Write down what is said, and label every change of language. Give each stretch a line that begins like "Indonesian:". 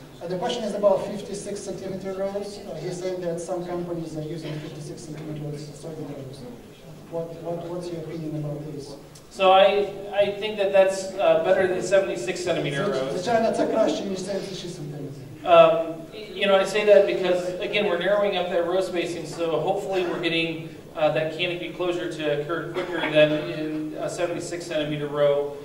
English: The question is about 56 cm rows. He's saying that some companies are using 56 cm soybean rows. What's your opinion about this? So I think that that's better than 76 centimeter rows.
Ukrainian: Звичайно, це краще, ніж 76 см.
English: You know, I say that because, again, we're narrowing up that row spacing, so hopefully we're getting that canopy closure to occur quicker than in a 76 centimeter row.